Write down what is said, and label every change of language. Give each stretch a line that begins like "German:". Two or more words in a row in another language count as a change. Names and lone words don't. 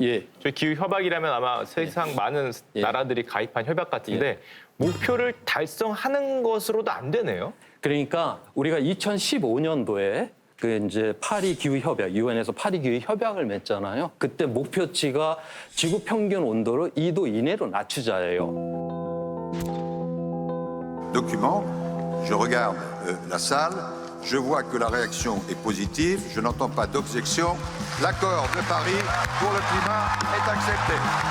Korean: 저희 기후 협약이라면 아마 세상 많은 나라들이 가입한 협약 같은데 목표를 달성하는 것으로도 안 되네요. 그러니까 우리가 2015년도에 그 이제 파리 기후 협약, 유엔에서 파리 기후 협약을 맺잖아요. 그때 목표치가 지구 평균 온도를 2도 이내로 낮추자예요.
French: Document, je regarde la salle, je vois que la réaction est positive, je n'entends pas d'objection. L'accord de Paris pour le climat est accepté.